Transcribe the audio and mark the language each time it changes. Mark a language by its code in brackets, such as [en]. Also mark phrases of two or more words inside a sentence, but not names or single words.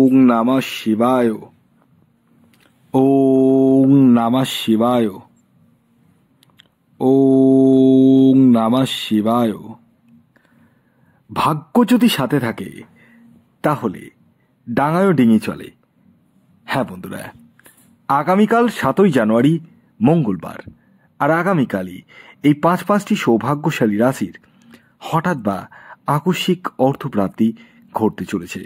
[sa] नमः शिवाय। ओम नमः शिवाय। ओम नमः शिवाय। [bn] ভাগ্য যদি সাথে থাকে তাহলে ডাঙায়ও ডিঙি চলে। হ্যাঁ বন্ধুরা, আগামীকাল 7ই জানুয়ারি মঙ্গলবার, আর আগামীকালই এই পাঁচটি সৌভাগ্যশালী রাশির হঠাৎ বা আকস্মিক অর্থপ্রাপ্তি ঘটতে চলেছে।